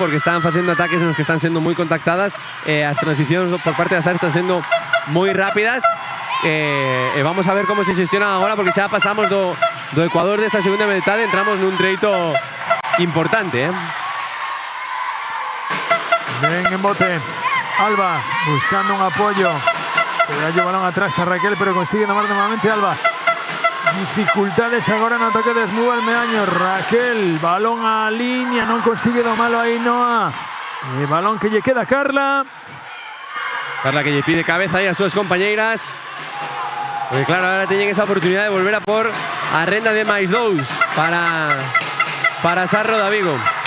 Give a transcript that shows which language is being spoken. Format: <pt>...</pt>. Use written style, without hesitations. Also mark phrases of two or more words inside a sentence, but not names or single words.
<gl>Porque están facendo ataques nos que están sendo moi contactadas. As transicións por parte da Sara están sendo moi rápidas. Vamos a ver como se xestionan agora, porque xa pasamos do Ecuador desta segunda metade, entramos nun treito importante.</gl> <es>Ven en bote Alba buscando un apoyo. Le da el balón atrás a Raquel, pero consigue tomar nuevamente Alba.</es> <gl>Dificultades agora no ataque de Suba al Meaño. Raquel, balón a línea, non consigue domarlo aí Noa. Balón que lle queda a Carla. Carla que lle pide cabeza aí a súas compañeiras. Porque claro, ahora teñen esa oportunidade de volver a por a renda de máis 2 para Sarro de Vigo.</gl>